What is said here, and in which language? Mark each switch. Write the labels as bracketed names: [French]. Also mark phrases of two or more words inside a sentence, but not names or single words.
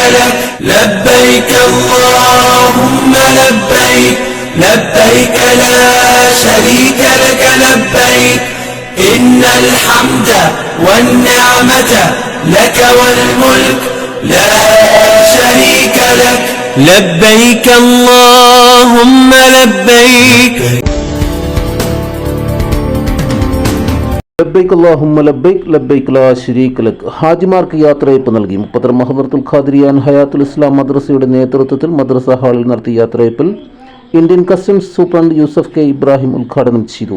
[Arabic] لك لبيك اللهم لبيك لبيك لا شريك لك لبيك إن الحمد والنعمة لك والملك لا شريك لك لبيك اللهم لبيك لبيك اللهم لبيك لبيك لا شريك لك. [Malayalam] ഹാജിമാർക്ക് യാത്രയയപ്പ് നൽകി. മുപ്പത്തർ മഹദറത്തുൽ ഖാദിരിയാൻ ഹയാത്തുൽ ഇസ്ലാം മദ്രസയുടെ നേതൃത്വത്തിൽ മദ്രസ ഹാളിൽ നടത്തിയ യാത്രയയപ്പിൽ [English] Indian Customs Superintendent [Malayalam] യൂസഫ് കെ ഇബ്രാഹിം ഉദ്ഘാടനം ചെയ്തു.